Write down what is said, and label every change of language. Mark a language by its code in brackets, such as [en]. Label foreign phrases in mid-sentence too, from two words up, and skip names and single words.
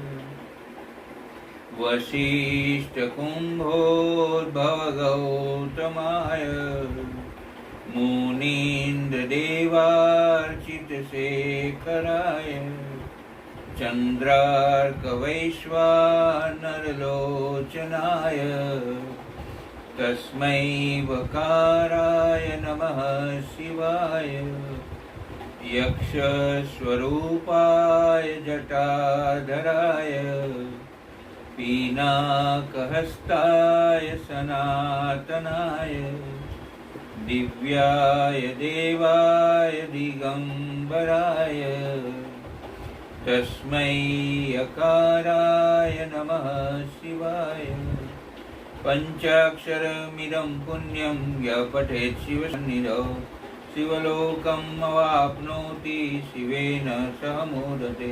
[sa] वसिष्ठकुम्भोद्भवगौतमाय मुनीन्द्रदेवार्चितशेखराय चन्द्रार्कवैश्वानरलोचनाय तस्मै वकाराय नमः शिवाय। यक्षस्वरूपाय जटाधराय पीनाकहस्ताय सनातनाय दिव्याय देवाय दिगंबराय तस्मै अकाराय नमः शिवाय. पंचाक्षरमिदं पुण्यं यः पठेत शिवसन्निधौ शिवलोकम अवाप्नोति शिवेन सह मोदते.